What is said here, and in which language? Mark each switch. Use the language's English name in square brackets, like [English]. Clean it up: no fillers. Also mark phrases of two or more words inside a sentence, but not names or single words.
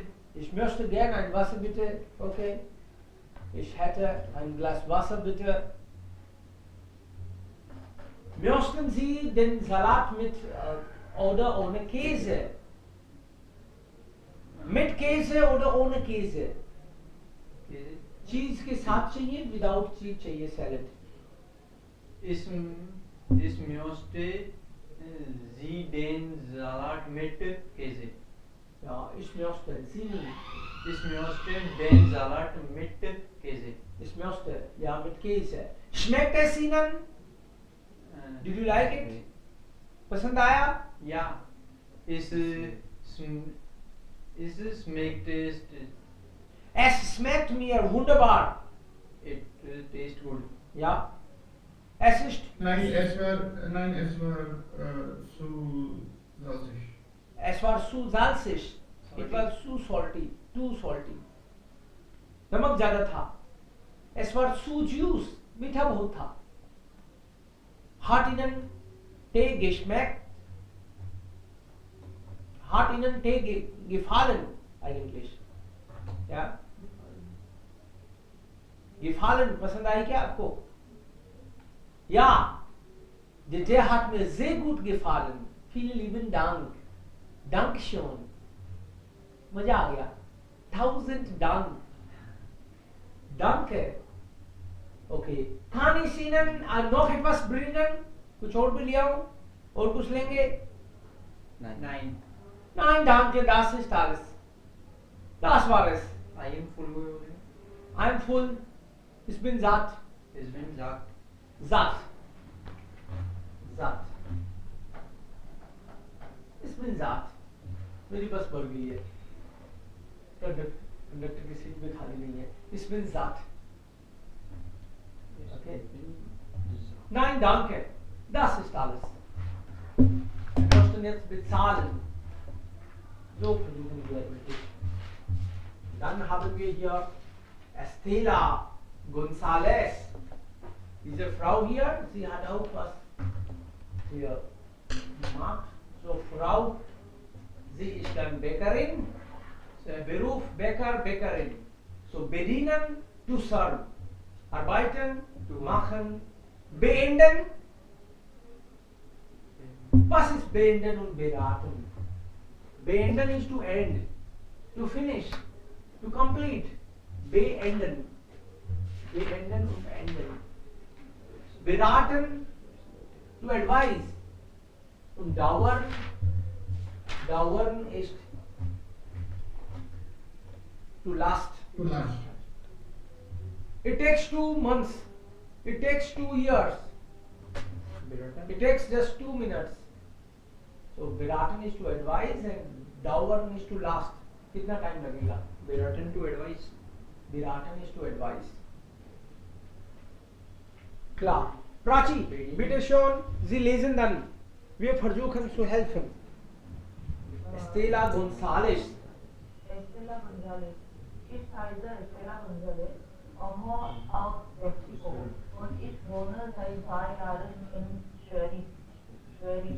[German] Ich möchte gern ein Wasser bitte. Okay. Ich hätte ein Glas Wasser bitte. Möchten Sie den Salat mit oder ohne Käse? Mit Käse oder ohne Käse? [Hindi] चीज के साथ चाहिए, [English] without cheese [Hindi] चाहिए सैलेड. [German] Ich möchte Sie den Salat mit Käse. Ja, ich möchte Sie. Ich möchte den Salat mit Käse. Ich möchte, ja, mit Käse. Schmeckt es Ihnen? [English] Did you like it? [Hindi] पसंद आया? [German] Ja. Es schmeckt Es schmeckt mir wunderbar. [English] it tastes good. [German] Ja. Es ist Nein, es war zu salzig. Es war zu salzig. [English] It was too salty. Too salty. [Hindi] नमक ज्यादा था. [German] Es war zu juice. [Hindi] मीठा बहुत था. [German] Hat Ihnen Tee geschmeckt? Hat Ihnen Tee gefallen eigentlich? Ja? Gefallen, [Hindi] पसंद आई क्या आपको? [German] Ja, der Tee hat mir sehr gut gefallen. Vielen lieben Dank. Dankeschön. [Hindi] मजा आ गया. [German] 1000 Dank. Danke. Okay. Kann ich Ihnen noch etwas bringen? [Hindi] कुछ और भी ले आओ? और कुछ लेंगे? [German] Nein. Nein, danke, das ist alles. Das war es. [English] I am full [Hindi] हुए हो गए. [English] I'm full. [German] Ich bin satt. Ich bin satt. Satt. Satt. Ich bin satt. [Hindi] मेरी बस भर गई है. कंडक्टर की सीट भी खाली नहीं है. [German] Ich bin satt. Okay. Nein, danke. Das ist alles. Wir möchten jetzt bezahlen. So versuchen wir richtig. Dann haben wir hier Estela González. Diese Frau hier, sie hat auch was hier gemacht. So, Frau, sie ist dann Bäckerin. Beruf Bäcker, Bäckerin. So, bedienen, [English] to serve. [German] Arbeiten, to machen. Beenden. Was ist beenden und beraten? [English] Beenden is to end, to finish, to complete. [German] Beenden. Beenden und enden. Beraten, [English] to advise. [German] Und dauern. Dauern ist [English] to last. To last. It takes 2 months. It takes 2 years. It takes just 2 minutes. So beraten is to advise and dauern is to last. [Hindi] कितना टाइम लगेगा? [English] Beraten to advise. Beraten is to advise. [German] Klar. Prachi, bitte schön, Sie lesen dann. Wir versuchen zu helfen. Estela González. Estela González. Ich heiße Estela González, komme aus Mexiko und ich wohne seit 2 Jahren in Schwerin.